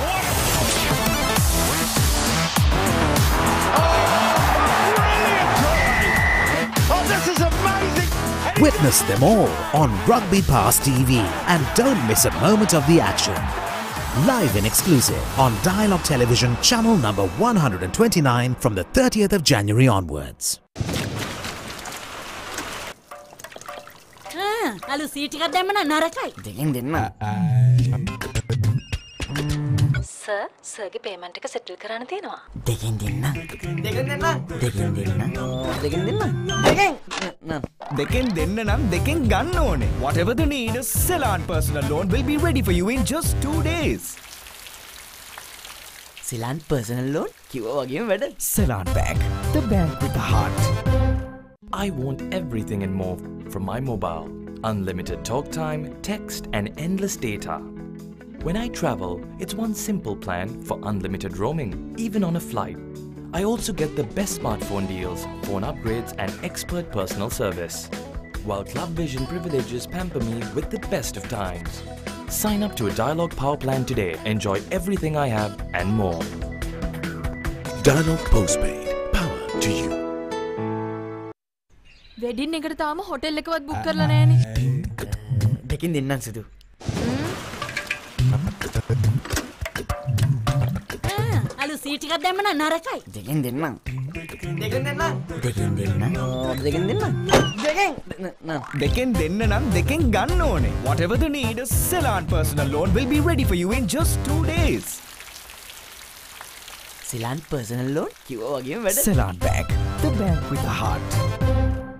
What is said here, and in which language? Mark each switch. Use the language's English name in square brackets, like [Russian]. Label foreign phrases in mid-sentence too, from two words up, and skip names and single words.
[English] Oh, this is amazing! Witness them all on Rugby Pass TV and don't miss a moment of the action. Live and exclusive on Dialog Television channel number 129 from the 30th of January onwards. [Sinhala] අලු සීට් එකක් දැම්ම නම් නරකයි. දෙකෙන් දෙන්න. සර් සර්ගේ පේමන්ට් එක සෙටල් කරන්න තියෙනවා. දෙකෙන් දෙන්න. දෙකෙන් දෙන්න. දෙකෙන් දෙන්න. දෙකෙන් දෙන්න. දෙකෙන් දෙන්න නම් දෙකෙන් ගන්න ඕනේ. [English] Whatever the need, Ceylon personal loan will be ready for you in just 2 days. Ceylon personal loan? [Sinhala] කිව්වා වගේම වැඩ. [English] Ceylon Bank, the bank with the heart. I want everything and more from my mobile. Unlimited talk time, text and endless data. When I travel, it's one simple plan for unlimited roaming, even on a flight. I also get the best smartphone deals, phone upgrades and expert personal service. While Club Vision privileges pamper me with the best of times. Sign up to a Dialog Power plan today. Enjoy everything I have and more. Dialog Postpaid. Power to you. [Sinhala] වෙඩින් එකට තාම හොටෙල් එකවත් බුක් කරලා නැහැනේ. දෙකින් දෙන්නම් සුදු. අලු සීට් එකක් දැම්ම නම් නරකයි. දෙකෙන් දෙන්නම්. දෙකෙන් දෙන්න. දෙකෙන් දෙන්න. දෙකෙන් දෙන්න. දෙකෙන් දෙන්න නම් දෙකෙන් ගන්න ඕනේ. [English] Whatever the need, Ceylon personal loan will be ready for you in just 2 days. Ceylon personal loan? [Sinhala] කිව්වා වගේම වැඩ. [English] Ceylon Bank, the bank with the heart.